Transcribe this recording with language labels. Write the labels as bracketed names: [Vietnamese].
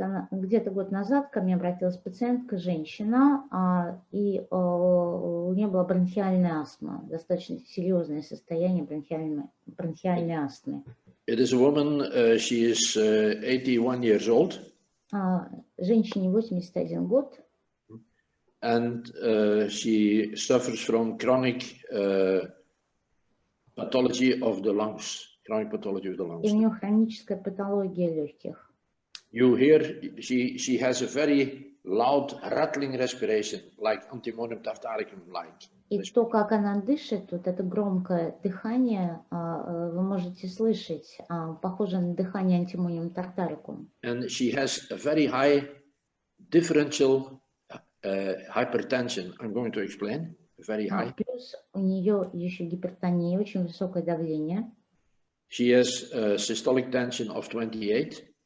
[Russian] Где-то год назад ко мне обратилась пациентка, женщина, и у нее была бронхиальная астма, достаточно серьезное состояние бронхиальной астмы. [English] It is a woman, she is 81 years old. [Russian] Женщине 81 год. [English] And she suffers from chronic pathology of the lungs. Chronic pathology of the lungs. [Russian] И у нее хроническая патология легких. [English] You hear she has a very loud rattling respiration, like Antimonium tartaricum like. [Russian] И то, как она дышит, вот это громкое дыхание, вы можете слышать, похоже на дыхание Antimonium tartaricum. [English] And she has a very high differential hypertension. I'm going to explain. Very high. [Russian] Плюс у нее еще гипертония, очень высокое давление. [English] She has a systolic tension of 28.